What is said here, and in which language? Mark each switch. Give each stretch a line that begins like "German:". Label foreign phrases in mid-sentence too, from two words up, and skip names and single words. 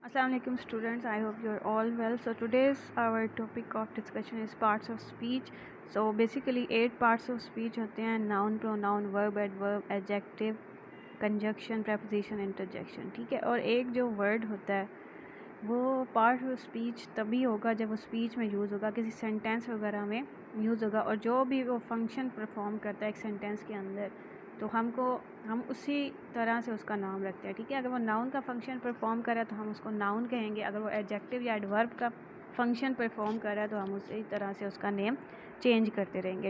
Arabic: السلام عليكم
English: students, I hope you are all well. So today's our topic of discussion is parts of speech. So basically 8 parts of speech
Hindi: होते हैं:
English: noun, pronoun, verb, adverb, adjective, conjunction, preposition, interjection.
Hindi: ठीक है, और एक जो word होता है वो
English: part of speech
Hindi: तभी होगा जब वो स्पीच में यूज़ होगा, किसी सेंटेंस वगैरह में यूज़ होगा, और जो भी वो
English: function perform
Hindi: करता है एक सेंटेंस के अंदर तो हम उसी तरह से उसका नाम रखते हैं। ठीक है, अगर वो नाउन का
English: function perform
Hindi: कर रहा है तो हम उसको नाउन कहेंगे, अगर वो एडजेक्टिव या एडवर्ब का
English: function perform
Hindi: कर रहा है तो हम उसी तरह से उसका
English: name change
Hindi: करते रहेंगे।